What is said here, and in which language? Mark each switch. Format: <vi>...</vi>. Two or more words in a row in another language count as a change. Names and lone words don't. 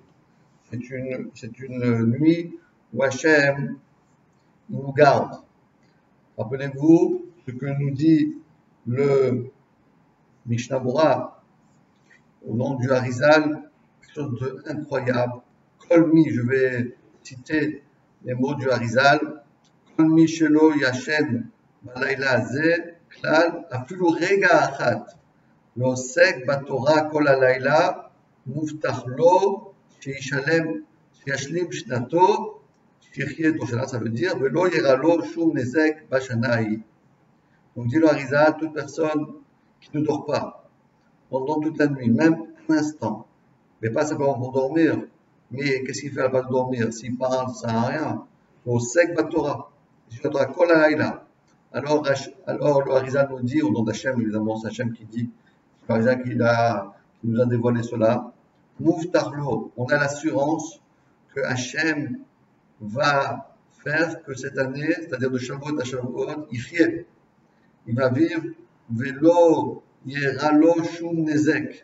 <fr>C'est une nuit où Hachem nous garde. Rappelez-vous ce que nous dit le Mishnah Bora au nom du Harizal, quelque chose d'incroyable. Kolmi, je vais citer les mots du Harizal.</fr> <he>כל מי שלא ישן בלילה הזה כלל אפילו רגע אחת ועוסק בתורה כל הלילה, מובטח לו שישלים שנתו, שיחיה את שנה,</he> <fr>ça veut dire,</fr> <he>ולא יראה לו שום נזק בשנה ההיא.</he> <fr>Donc dit le Harizal, toute personne qui ne dort pas pendant toute la nuit, même un instant, mais pas simplement pour dormir, mais qu'est-ce qu'il fait à la place de dormir? S'il parle, ça n'a rien.</fr> <he>ועוסק בתורה, בתורה כל הלילה.</he> <fr>Alors le Harizal nous dit, au nom d'Hachem, évidemment, c'est Hachem qui dit, par exemple, qui nous a dévoilé cela. Mouftarlo, on a l'assurance que Hachem va faire que cette année, c'est-à-dire de Shavuot à Shavuot, il va vivre</fr> <he>ולא יראה לו שום נזק.</he>